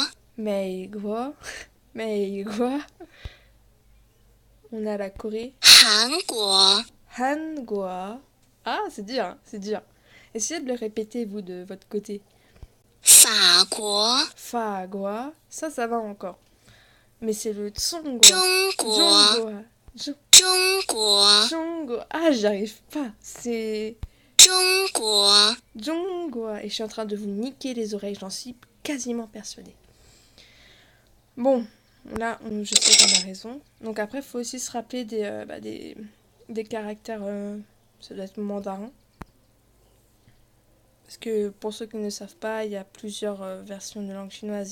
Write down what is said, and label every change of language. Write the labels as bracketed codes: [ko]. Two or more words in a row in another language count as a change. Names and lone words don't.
[fr] Mais Guo. Mais Guo. On a la Corée. [zh] 韩国韩国. [fr] Ah, c'est dur, hein, c'est dur. Essayez de le répéter, vous, de votre côté. [zh] 法国法国. [fr] Ça va encore. Mais c'est le Tsong Guo. [zh] 中国 Zhongguo. 中国 Zhongguo. [fr] Ah, j'arrive pas. C'est [zh] 中国 Zhongguo. [fr] Et je suis en train de vous niquer les oreilles, j'en suis quasiment persuadée. Bon, là, je sais qu'on a raison. Donc après, il faut aussi se rappeler des caractères, ça doit être mandarin. Parce que pour ceux qui ne savent pas, il y a plusieurs versions de langue chinoise.